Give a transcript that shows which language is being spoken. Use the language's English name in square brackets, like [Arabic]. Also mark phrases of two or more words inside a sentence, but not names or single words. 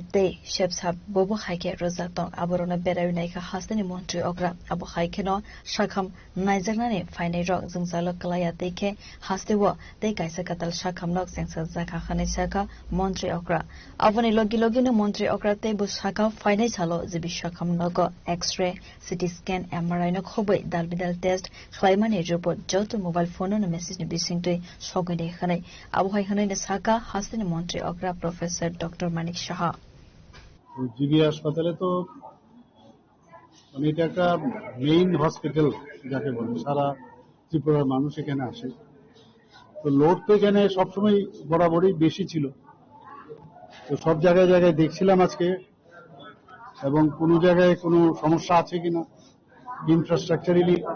[Kok Borok] Day Shepsab Bobo Haike Rozatong Aborona Berainaika Hastani Montri Okra Abu Haikeno Shakam Nizagnani Fine Rock Zungzalo Kalaya Deke Hastewo De Kaisa Katal Shakam Nok Sengsa Zaka Hanisaka Montri Okra Avani Logino Montri Okra Te Busaka Fine Salo Zibi Shakam Nogo [English] X-ray CT scan MRI [Kok Borok] no Kobe Dalbidal test Klaimani report Joto [English] mobile phone [Kok Borok] no message ni bisingtui Shogene Hane Abu Haikane Saka Hastani Montri Okra Professor Dr. Manik Shah [Bangla] জিবি হাসপাতালে তো মানে এটা একটা [English] main hospital [Bangla] যাকে বলে সারা ত্রিপুরার মানুষ এখানে আসে তো লোড তো এখানে সবসময় বরাবরই বেশি ছিল তো সব জায়গায় জায়গায় দেখছিলাম আজকে এবং কোনো জায়গায় কোনো সমস্যা আছে কিনা ইনফ্রাস্ট্রাকচারালি